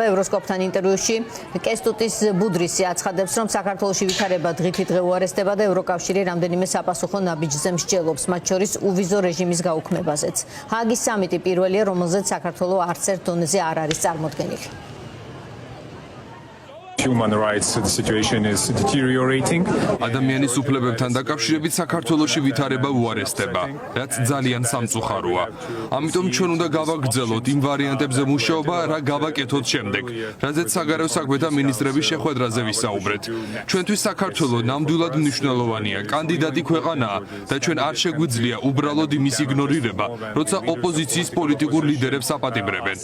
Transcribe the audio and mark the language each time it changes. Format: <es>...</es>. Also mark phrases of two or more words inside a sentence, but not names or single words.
<ka>ევროსკოპთან ინტერვიუში კესტუტის ბუდრისი აცხადებს, რომ საქართველოში ვითარება დღითიდღე უარესდება და ევროკავშირი რამდენიმე საპასუხო ნაბიჯზე მსჯელობს, მათ შორის უვიზო რეჟიმის გაუქმებაზეც. ჰააგის სამიტი პირველია, რომელზეც საქართველო არც ერთ დონეზე არ არის წარმოდგენილი.</ka> <en>human rights situation is deteriorating.</en> <ka>ადამიანის უფლებებთან დაკავშირებით საქართველოში ვითარება უარესდება, რაც ძალიან სამწუხაროა. ამიტომ ჩვენ უნდა გავაგრძელოთ იმ ვარიანტებზე მუშაობა, რა გავაკეთოთ შემდეგ, რაზეც საგარეო საქმეთა მინისტრების შეხვედრაზე ვისაუბრეთ. ჩვენთვის საქართველო ნამდვილად მნიშვნელოვანია, კანდიდატი ქვეყანაა და ჩვენ არ შეგვიძლია უბრალოდ იმის იგნორირება, როცა ოპოზიციის პოლიტიკურ ლიდერებს აპატიმრებენ.</ka>